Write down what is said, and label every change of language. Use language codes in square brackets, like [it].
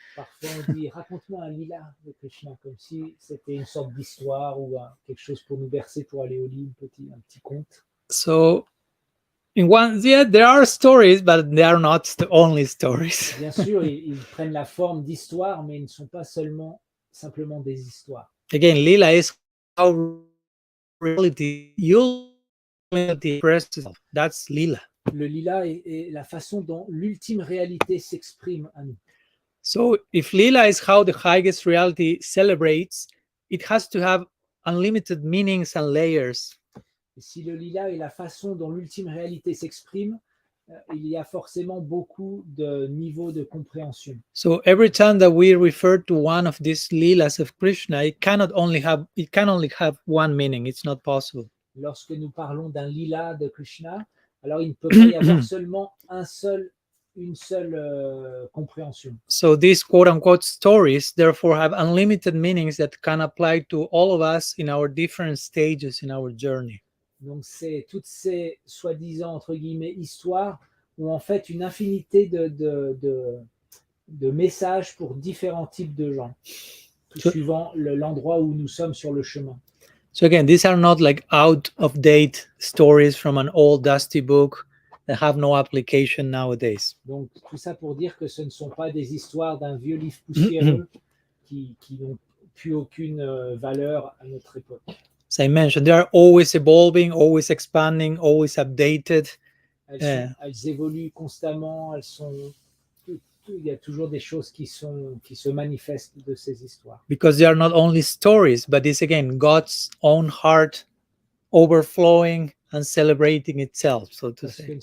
[fr] Parfois, on dit, raconte-moi un lila de Krishna, comme si c'était une sorte d'histoire ou quelque chose pour nous bercer pour aller au lit, un petit conte. [en] So, in one, yeah, there are stories, but they are not the only stories. [fr] Bien sûr, ils prennent la forme d'histoire, mais ils ne sont pas simplement des histoires. [en] Again, lila is how reality expresses itself. That's lila. [fr] Le lila est la façon dont l'ultime réalité s'exprime à nous. [en] So if lila is how the highest reality celebrates, it has to have unlimited meanings and layers. [fr] Et si le lila est la façon dont l'ultime réalité s'exprime, il y a forcément beaucoup de niveaux de compréhension. [en] So every time that we refer to one of these lilas of Krishna, it can only have one meaning. It's not possible. [fr] Lorsque nous parlons d'un lila de Krishna, alors il ne peut pas y avoir seulement une seule compréhension. [en] So these quote-unquote stories therefore have unlimited meanings that can apply to all of us in our different stages in our journey. [fr] Donc c'est toutes ces soi-disant entre guillemets histoires ont en fait une infinité de messages pour différents types de gens, suivant l'endroit où nous sommes sur le chemin. [en] So again, these are not like out-of-date stories from an old dusty book that have no application nowadays. [fr] Donc tout ça pour dire que ce ne sont pas des histoires d'un vieux livre poussiéreux qui n'ont plus aucune valeur à notre époque. [en] As I mentioned, they are always evolving, always expanding, always updated. [fr] Elles évoluent constamment, il y a toujours des choses qui se manifestent de ces histoires. [en] Because they are not only stories, but it's again God's own heart overflowing and celebrating itself, so to say.